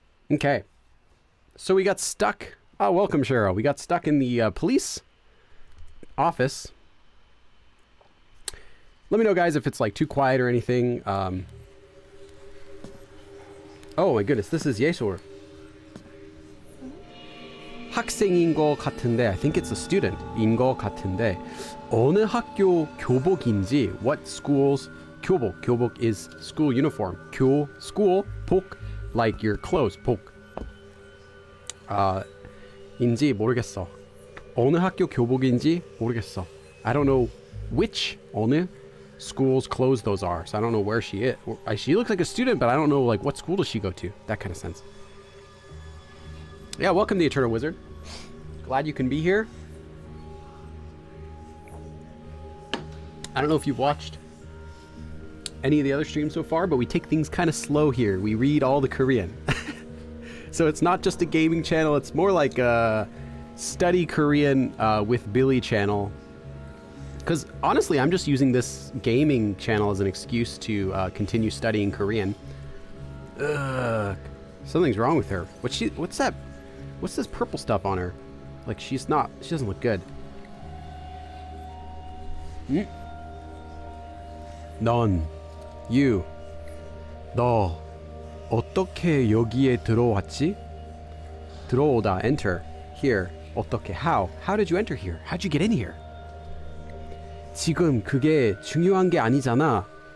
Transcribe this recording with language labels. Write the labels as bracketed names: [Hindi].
[English] Okay. So we got stuck. Oh, welcome, Cheryl. We got stuck in the police office. Let me know, guys, if it's like too quiet or anything. Oh my goodness, this is 예솔. [Korean] 학생인 것 같은데, [English] I think it's a student [Korean] 인 것 같은데, 어느 학교 교복인지, [English] what school's [Korean] 교복? [English] 교복 is school uniform. school, 복, like your clothes, 복. [Korean] 인지 모르겠어. 어느 학교 교복인지 모르겠어. [English] I don't know which 어느 school's clothes those are, so I don't know where she is. She looks like a student, but I don't know like what school does she go to. That kind of sense. Yeah, welcome, the Eternal Wizard. Glad you can be here. I don't know if you've watched any of the other streams so far, but we take things kind of slow here. We read all the Korean. So it's not just a gaming channel, it's more like a study Korean with Billy channel. Because honestly, I'm just using this gaming channel as an excuse to continue studying Korean. Ugh, something's wrong with her. What's that? What's this purple stuff on her? Like she doesn't look good. [Korean] 넌, you, 너, 어떻게 여기에 들어왔지? [English] 들어오다, enter, here, 어떻게, how did you enter here? How'd you get in here? [Korean] 지금 그게 중요한 게 아니잖아.